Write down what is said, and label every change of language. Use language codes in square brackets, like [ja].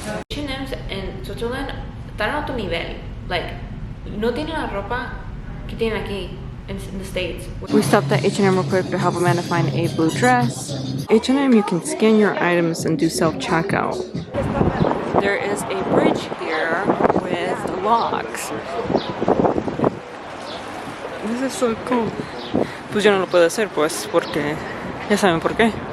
[es] H&M's [en] in Switzerland [es] están a otro nivel. Like, no tienen la ropa que tienen aquí [en] in the States. We stopped at H&M real quick to help Amanda find a blue dress. H&M, you can scan your items and do self-checkout. There is a bridge here with locks. This is so cool. [es] Pues yo no lo puedo hacer, pues, porque ya saben por qué.